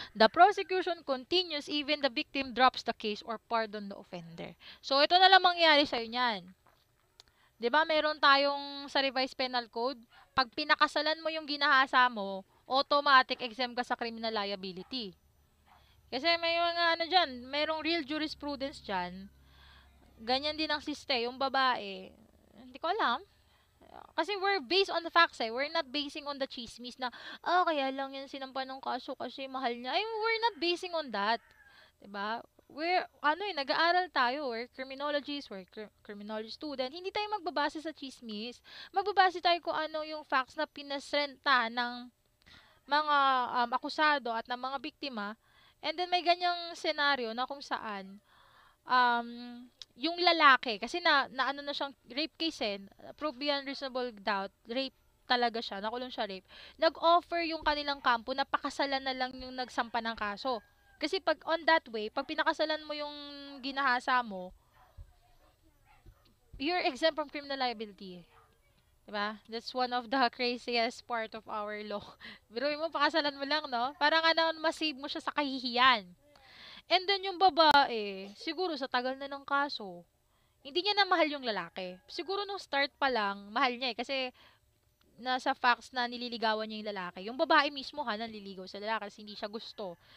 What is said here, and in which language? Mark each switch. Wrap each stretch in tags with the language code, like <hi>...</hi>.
<en>The prosecution continues even the victim drops the case or pardon the offender.</en> <tl>So, ito na lang mangyayari sa'yo niyan. Diba, meron tayong sa revised penal code, pag pinakasalan mo yung ginahasa mo, automatic exempt ka sa criminal liability. Kasi may mga ano dyan, merong real jurisprudence dyan. Ganyan din ang siste, yung babae. Hindi ko alam.</tl> <en>Kasi we're based on the facts eh. We're not basing on the chismis na, kaya lang yan sinampa ng kaso kasi mahal niya. Ay, we're not basing on that. Diba?</en> <tl>We're, nag-aaral tayo.</tl> <en>We're criminologists, we're criminology student.</en> <tl>Hindi tayo magbabase sa chismis. Magbabase tayo kung ano yung facts na pinasrenta ng mga akusado at ng mga biktima. And then may ganyang senaryo na kung saan um, yung lalaki, kasi ano na siyang rape case prove beyond reasonable doubt, rape talaga siya, nakulong siya rape, nag-offer yung kanilang kampo na pakasalan na lang yung nagsampa ng kaso. Kasi pag on that way, pag pinakasalan mo yung ginahasa mo, you're exempt from criminal liability. Diba?</tl> <en>That's one of the craziest part of our law.</en> <tl>Biruin mo, pakasalan mo lang, no? Parang masave mo siya sa kahihiyan. And then yung babae, siguro sa tagal na ng kaso, hindi niya na mahal yung lalaki. Siguro nung start pa lang, mahal niya eh. Kasi nasa facts na nililigawan niya yung lalaki. Yung babae mismo nanliligaw sa lalaki kasi hindi siya gusto.</tl>